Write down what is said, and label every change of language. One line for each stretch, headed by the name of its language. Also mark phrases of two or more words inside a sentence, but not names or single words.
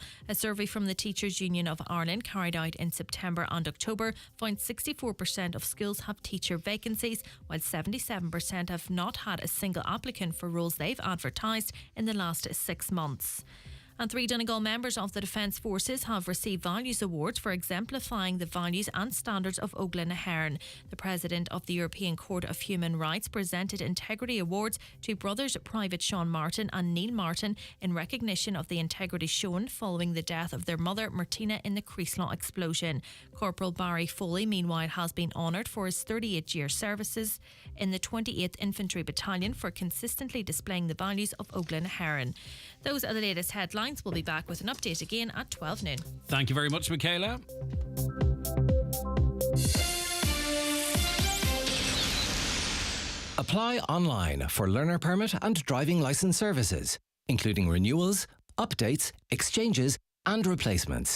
English: A survey from the Teachers Union of Ireland carried out in September and October found 64% of schools have teacher vacancies, while 77% have not had a single applicant for roles they've advertised in the last 6 months. And 3 Donegal members of the Defence Forces have received Values Awards for exemplifying the values and standards of Óglaigh na hÉireann. The President of the European Court of Human Rights presented Integrity Awards to brothers Private Sean Martin and Neil Martin in recognition of the integrity shown following the death of their mother Martina in the Creeslaw explosion. Corporal Barry Foley, meanwhile, has been honoured for his 38-year services in the 28th Infantry Battalion for consistently displaying the values of Óglaigh na hÉireann. Those are the latest headlines. We'll be back with an update again at 12 noon. Thank you very much, Michaela. Apply online for learner permit and driving licence services, including renewals, updates, exchanges and replacements.